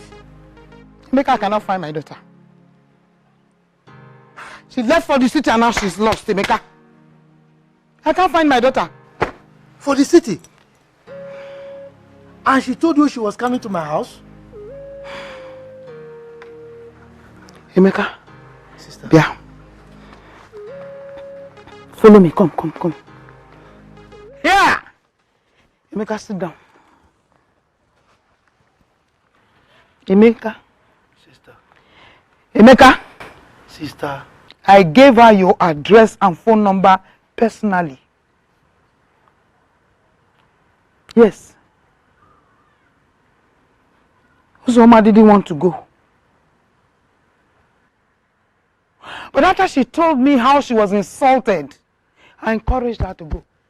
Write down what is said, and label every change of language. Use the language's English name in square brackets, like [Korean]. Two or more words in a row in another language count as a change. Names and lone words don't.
[English] Emeka cannot find my daughter. She left for the city and now she's lost, Emeka. I can't find my daughter. For the city? And she told you she was coming to my house? Emeka. Sister. Yeah. Follow me. Come. Here! Emeka, sit down. Emeka. Sister. Emeka. Sister. I gave her your address and phone number personally. Yes. Uzoma didn't want to go. But after she told me how she was insulted, I encouraged her to go.